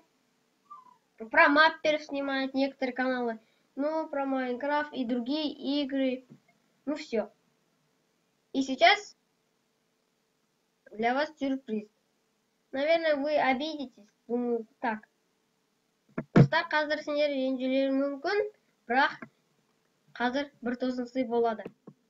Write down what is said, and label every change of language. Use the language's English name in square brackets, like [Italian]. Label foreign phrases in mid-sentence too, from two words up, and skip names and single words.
[Russian] Про мапперов снимают некоторые каналы. Про Майнкрафт и другие игры. Все. И сейчас для вас сюрприз. Наверное, вы обидитесь. Думаю, так. [Kazakh] Достар, қазір сендер ренжілері мүмкін, бірақ қазір бір тосын сый болады.